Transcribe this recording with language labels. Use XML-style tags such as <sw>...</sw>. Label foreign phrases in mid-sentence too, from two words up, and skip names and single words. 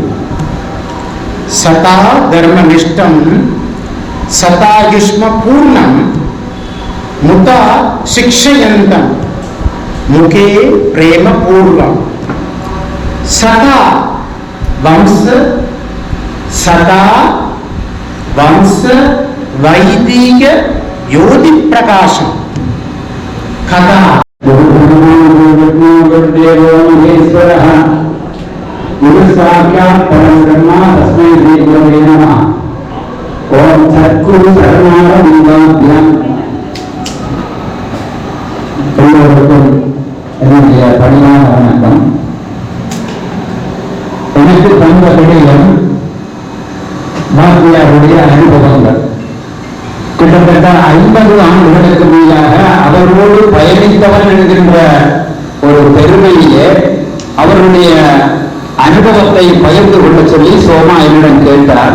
<sa>सदा धर्मनिष्ठम शतायुष्म पूर्णम मुता शिक्षयन्तम मुखे प्रेम पूर्वम सदा वंश वैदिक योधि प्रकाशम कथा गुरुदेवो महेश्वरः गुरु साक्षात् परब्रह्म तस्मै श्री गुरवे नमः। ओम सद्गुरु शरणारविन्दाभ्यां</sa> <ta>எல்லோருக்கும் என்னுடைய பணிவான வணக்கம். எனக்கு தந்த விடயம் வாத்தியாருடைய அனுபவங்கள். கிட்டத்தட்ட 50 ஆண்டுகளுக்கு மேலாக அவரோடு பயணித்தவன் என்கின்ற ஒரு பெருமையிலே அவருடைய அனுபவத்தை பகிர்ந்து கொள்ள சொல்லி சோமா என்னிடம் கேட்டார்.</ta>